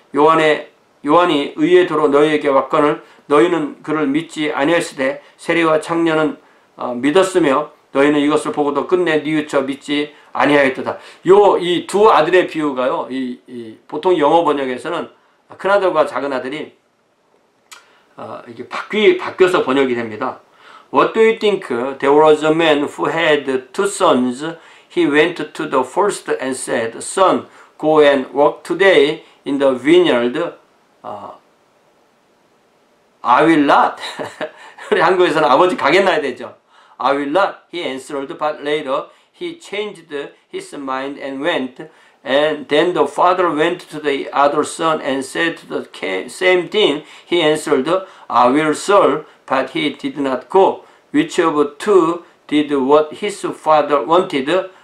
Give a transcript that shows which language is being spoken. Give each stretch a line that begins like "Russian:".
Korean: 요한이 의의 도로 너희에게 왔거늘 너희는 그를 믿지 아니하시되 세리와 창녀는 믿었으며 너희는 이것을 보고도 끝내 뉘우쳐 믿지 아니하였도다. 이 두 아들의 비유가요. 보통 영어 번역에서는 큰아들과 작은아들이 이게 바뀌어서 번역이 됩니다.
English: What do you think? There was a man who had two sons. He went to the first and said, Son, go and work today in the vineyard. I will not.
Korean: 우리 한국에서는 아버지 가겠나야 되죠.
English: I will not, he answered, but later he changed his mind and went. And then the father went to the other son and said the same thing. He answered, I will, sir, but he did not go. Which of two did what his father wanted?